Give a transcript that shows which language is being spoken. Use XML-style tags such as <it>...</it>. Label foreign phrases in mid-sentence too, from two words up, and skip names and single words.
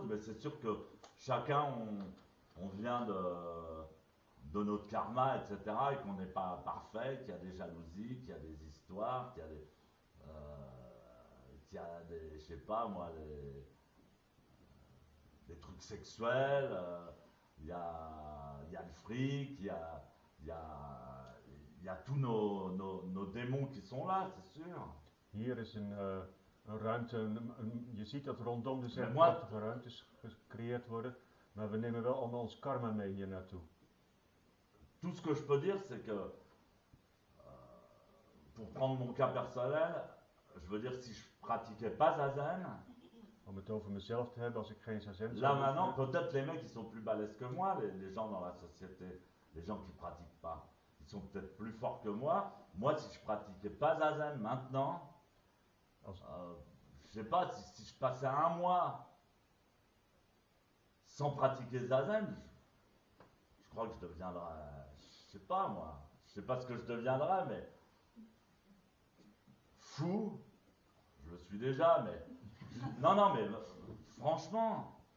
<fr>Mais c'est sûr que chacun, on vient de notre karma, etc., et qu'on n'est pas parfait, qu'il y a des jalousies, qu'il y a des histoires, qu'il y a des, je sais pas moi, des trucs sexuels, il y a le fric, il y a tous nos démons qui sont là, c'est sûr.</fr> <nl>Hier is een ruimte, je ziet dat rondom de zes</nl> <fr>moi-</fr> <nl>prachtige ruimtes gecreëerd worden, maar we nemen wel allemaal ons karma mee hier naartoe.</nl> <fr>Tout ce que je peux dire, c'est que, pour prendre mon cas personnel, je veux dire, si je pratiquais pas Zazen,</fr> <nl>Om het over mezelf te hebben, als ik geen zazen</nl> <fr>là</fr> <nl>zou</nl> <fr>maintenant,</fr> <nl>oefenen,</nl> <fr>peut-être les mecs qui sont plus balèzes que moi, les gens dans la société, les gens qui pratiquent pas, ils sont peut-être plus forts que moi. Moi, si je pratiquais pas Zazen maintenant,</fr> <nl>als,</nl> <fr>je sais pas, si je passais un mois sans pratiquer Zazen, je crois que je deviendrais, je sais pas moi, je sais pas ce que je deviendrais, mais fou, je le suis déjà, mais non, mais franchement.</fr>